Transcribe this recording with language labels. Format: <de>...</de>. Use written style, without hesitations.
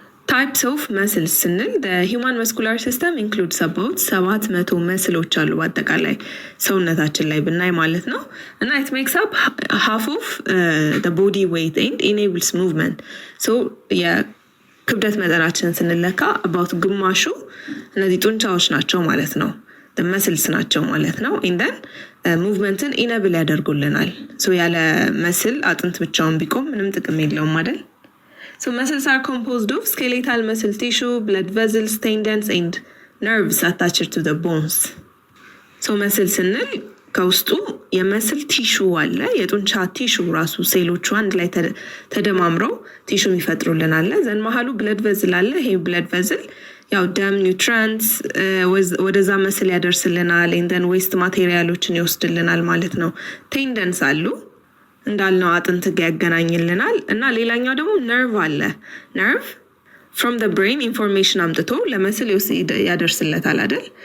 <en>ታይፕስ ኦፍ መስልስ</en> <am>ስንል</am> <en>ሂውማን መስኩላር ሲስተም ኢንክሉድስ አባውት 700</en> <am>መስሎች አሉ በአጠቃላይ ሰውነታችን ላይ ብናይ ማለት ነው። እና</am> <en>ኢት ሜክስ አፕ ሃፍ ኦፍ ቦዲ ዌይት ኤንድ ኢኔብልስ ሙቭመንት።</en> <am>የክብደት መጠናችንን ስንለካ አባውት ግማሹ እነዚህ ጡንቻዎች ናቸው ማለት ነው፣ መስልስ ናቸው ማለት ነው። ኢንደን ሙቭመንትን ኢነብል ያደርጉልናል። ያለ መስል አጥንት ብቻውን ቢቆም ምንም ጥቅም የለውም አይደል?</am> <en>Muscles are composed of skeletal muscle tissue, blood vessels, tendons and nerves attached to the bones.</en> <am>መስል ስንል ከውስጡ የመስል ቲሹ አለ፣ የጡንቻ ቲሹ ራሱ ሴሎቹ አንድ ላይ ተደማምረው ቲሹ ይፈጥሩልን አለ። ዘን መሀሉ ብለድ ቨዝል አለ። ይሄ ብለድ ቨዝል ያው ደም፣ ኒውትሪንትስ ወደዛ መስል ያደርስልናል። ኤንደን ዌስት ማቴሪያሎችን ይወስድልናል ማለት ነው። ቴንደንስ አሉ እንዳልነው አጥንት ጋር ያገናኝልናል። እና ሌላኛው ደግሞ ነርቭ አለ። ነርቭ</am> <en>ፍሮም the brain</en> <am>ኢንፎርሜሽን አምጥቶ ለመስል ያደርስለታል አይደል?</am>